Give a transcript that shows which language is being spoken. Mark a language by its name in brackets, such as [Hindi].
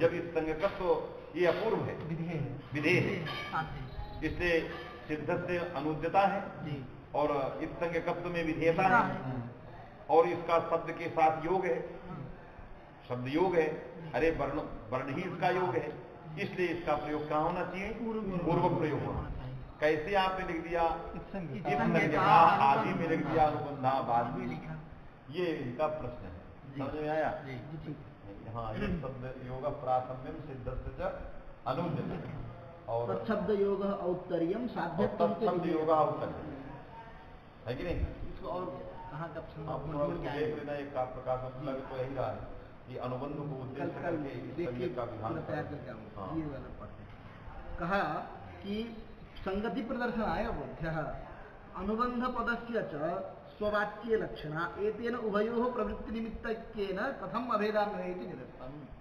[Hindi] जब इस संज्ञकत्व ये अपूर्व है, विधेय है, इसलिए सिद्ध से अनुद्यता है, और इस संज्ञकत्व में विधेयता है, और इसका शब्द के साथ योग है, शब्द योग है, अरे वर्ण ही इसका योग है, इसलिए इसका प्रयोग कहाँ होना चाहिए, पूर्व प्रयोग होना। कैसे आपने लिख दिया, इस संज्ञा आदि में लिख दिया, अनुबंधा बाद में, ये इनका प्रश्न है, समझ में आया। हाँ, ये [Sanskrit] शब्द योग प्राथम्यम सिद्धस्य अनुद्यता, [Hindi] और [Sanskrit] तत्शब्द योगः औत्तर्यम, साध्यत्वं तत्शब्द योगः औत्तर्यम [Hindi] है कि नहीं। इसको और कहाँ का देख लेना, एक प्रकाशन लग तो यही रहा है कि अनुबंध को उद्देश्य करके इस संज्ञा का विधान तैयार करके ये वाला पढ़ते हैं। [Sanskrit] कहा कि संगति प्रदर्शनाय बोध्यः अनुबंध पदस्य च स्ववाच्ये लक्षणा एतेन उभयोः प्रवृत्ति निमित्तकेन कथम अभेदान्वये इति निरस्तम्।